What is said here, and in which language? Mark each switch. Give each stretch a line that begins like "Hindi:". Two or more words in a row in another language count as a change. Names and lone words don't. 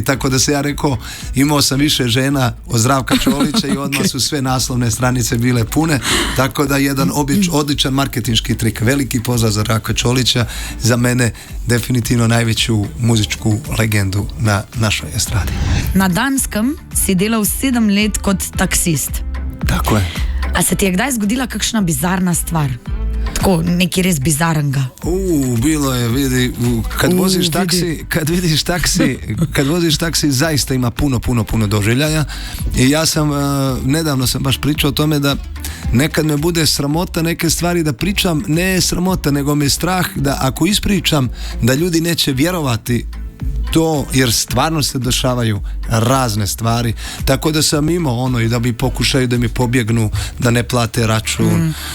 Serbian: Tako da se ja rekao: imao sam više žena od Zdravka Čolića i odmah su sve naslovne stranice bile pune. Tako da jedan odličan marketinški trik. Veliki pozdrav za Zdravka Čolića, za mene definitivno najveću muzičku legendu na našoj estradi.
Slovenian: Na Danskem si delal 7 let kot taksist.
Serbian: Tako je.
Slovenian: A se ti je kdaj zgodila kakšna bizarna stvar? Tako, neki res bizarnega?
Serbian: Bilo je, vidi, kad voziš taksi, zaista ima puno doživljaja. I ja sam, nedavno sam baš pričao o tome da nekad me bude sramota neke stvari da pričam, ne sramota, nego me strah da ako ispričam da ljudi neće vjerovati to, jer stvarno se dešavaju razne stvari, tako da sam imao i da bi pokušaju da mi pobjegnu, da ne plate račun.